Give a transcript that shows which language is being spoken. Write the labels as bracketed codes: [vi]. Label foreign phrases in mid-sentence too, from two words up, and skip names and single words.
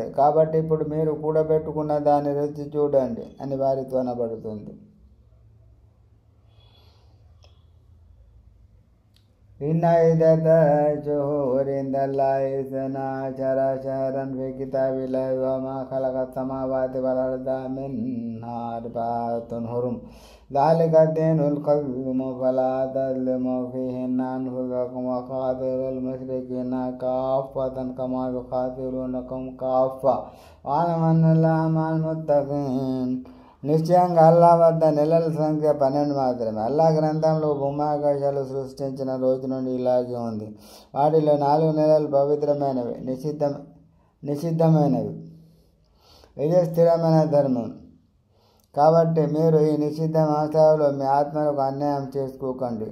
[te] కాబట్టి ఇప్పుడు మీరు కూడబెట్టుకున్న దాన్ని రుచి చూడండి అని వారితో అనబడుతుంది. [ar] إن عدة الشهور عند الله اثنا عشر شهرا في كتاب الله وما خلق السماوات والأرض منها أربعة حرم ذلك الدين القيم فلا تظلموا فيهن أنفسكم وقاتلوا المشركين كافة كما يقاتلونكم كافة واعلموا أن الله مع المتقين. [te] నిశ్చయంగా అల్లాహ్ వద్ద నెలల సంఖ్య 12 మాత్రమే. అల్లాహ్ గ్రంథంలో భూమాకాశాలు సృష్టించిన రోజు నుండి ఇలాగే ఉంది. వాటిలో 4 నెలలు పవిత్రమైనవి, నిషిద్ధమైనవి. ఇదే స్థిరమైన ధర్మం. కాబట్టి మీరు ఈ నిషిద్ధ మాసాలలో మీ ఆత్మలకు అన్యాయం చేసుకోకండి.